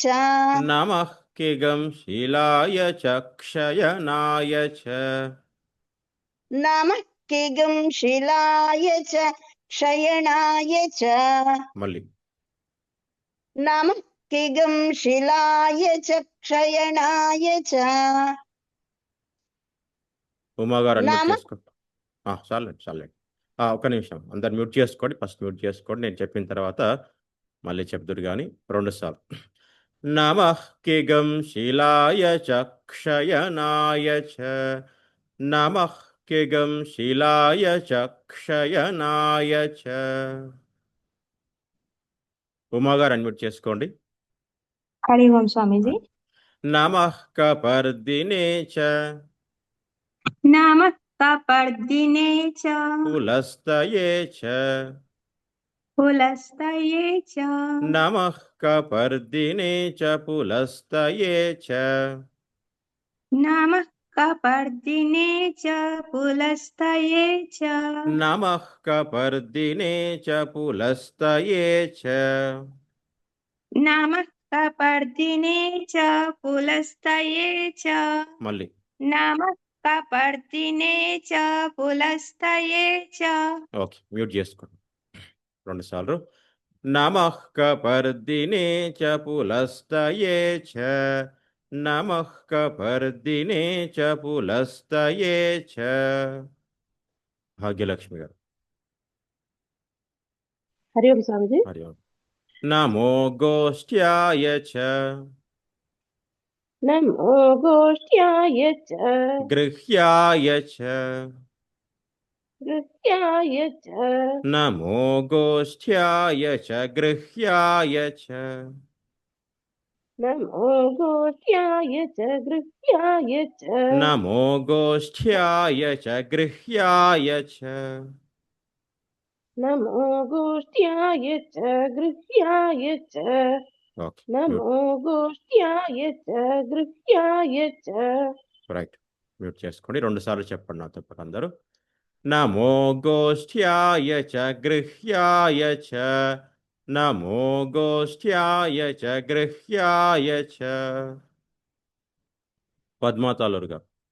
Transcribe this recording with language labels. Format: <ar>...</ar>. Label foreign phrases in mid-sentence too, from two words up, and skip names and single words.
<sa>नमः किगं शिलाय च क्षयनाय च नमः किगं शिलाय च क्षयणाय च</sa> <te>మళ్ళీ</te> <sa>नमः किगं शिलाय च क्षयणाय च</sa> <te>ఉమా గారు అన్మ్యూట్</te> <sa>नमः</sa> <te>చేసుకోండి. చాలండి. ఒక్క నిమిషం, అందరు మ్యూట్ చేసుకోండి. ఫస్ట్ మ్యూట్ చేసుకోండి, నేను చెప్పిన తర్వాత మళ్ళీ చెప్దురు కానీ 2 సార్లు.</te> <sa>नमः किगं शिलाय च क्षयनाय च नमः किगं शिलाय च क्षयनाय च.</sa> <te>ఉమా గారు అన్మ్యూట్ చేసుకోండి.</te> <hi>हरि ओम स्वामी जी।</hi> <sa>नमः कपर्दिने च नमः कपर्दिने च पुलस्तये च पुलस्तये च नमः कपर्दिने च पुलस्तये च नमः कपर्दिने च पुलस्तये च नमः कपर्दिने च पुलस्तये च नमः कपर्दिने च पुलस्तये च</sa> <te>మళ్ళీ</te> <sa>नमः कपर्दिने च पुलस्तये च।</sa> <te>ఓకే, మ్యూట్ చేసుకోండి 2 సార్లు.</te> <sa>नमः कपर्दिने च पुलस्तये च नमः कपर्दिने च पुलस्तये च.</sa> <te>భాగ్యలక్ష్మి గారు.</te> <hi>हरि ओम स्वामी जी।</hi> <sa>हरि ओम. नमो गोष्ठ्याय च नमो गोष्ठ्याय च गृह्याय च गृह्याय च नमो गोष्ठ्याय च गृह्याय च नमो गोष्ठ्याय च गृह्याय च नमो गोष्ठ्याय च गृह्याय च नमो गोष्ठ्याय च गृह्याय च</sa> <te>ఓకే</te> <sa>नमो गोष्ठ्याय च गृह्याय च</sa> <te>రైట్ మ్యూట్ చేసుకోండి 2 సార్లు చెప్పండి నాతో పాటు అందరూ</te> <sa>नमो गोष्ठ्याय च गृह्याय च नमो गोष्ठ्याय च गृह्याय च</sa> <te>పద్మాతాలూరు గారు</te>